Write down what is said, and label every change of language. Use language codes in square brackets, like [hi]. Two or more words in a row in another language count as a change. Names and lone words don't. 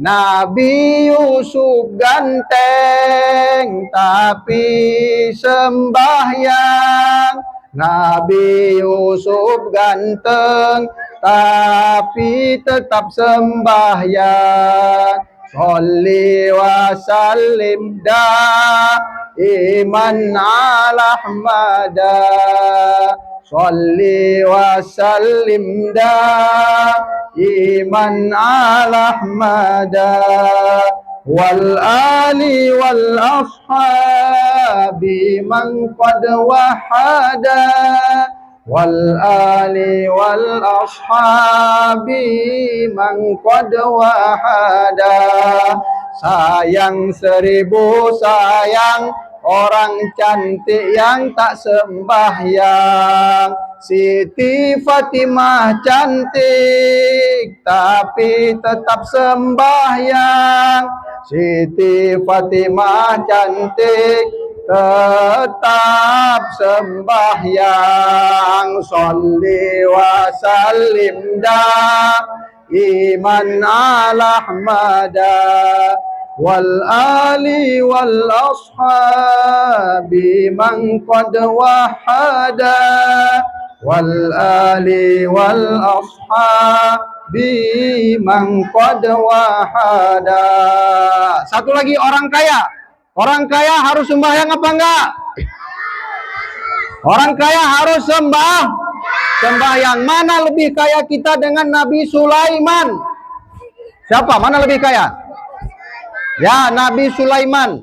[id] Nabi Yusuf ganteng tapi sembahyang. Nabi Yusuf ganteng tapi tetap sembahyang. [ar] صلِّ وسلِّم إيمان على أحمدا. صلِّ وسلِّم إيمان على أحمدا. والآل والأصحاب من قد وحّدا. والآل والأصحاب من قد وحّدا. [id] Sayang 1000 sayang orang cantik yang tak sembahyang. Siti Fatimah cantik tapi tetap sembahyang. Siti Fatimah cantik tetap sembahyang. [ar] صلِّ وسلِّم إيمان على أحمدا. والآل والأصحاب من قد وحّدا. والآل والأصحاب من قد وحّدا. [id] Satu lagi, orang kaya. Orang kaya harus sembahyang apa enggak? Orang kaya harus sembahyang. Mana lebih kaya kita dengan Nabi Sulaiman? Siapa? Mana lebih kaya? Ya, Nabi Sulaiman.